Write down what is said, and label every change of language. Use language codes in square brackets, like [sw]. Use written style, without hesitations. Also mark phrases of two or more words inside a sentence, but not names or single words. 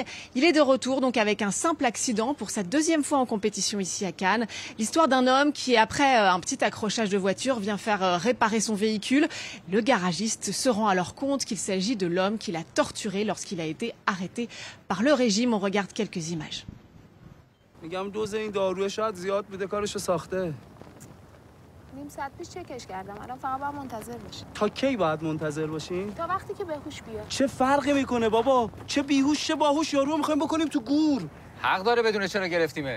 [fr] Il est de retour donc avec un simple accident pour sa 2e fois en compétition ici à Cannes. L'histoire d'un homme qui, après un petit accrochage de voiture, vient faire réparer son véhicule. Le garagiste se rend alors compte qu'il s'agit de l'homme qui l'a torturé lorsqu'il a été arrêté par le régime. On regarde quelques images. [fa] نیم ساعت پیش چکش کردم الان فقط باید منتظر باشیم تا کی باید منتظر باشیم تا وقتی که بهوش بیاد چه فرقی میکنه بابا چه بیهوش چه باهوش یارو میخوایم بکنیم تو گور حق داره بدونه چرا گرفتیمش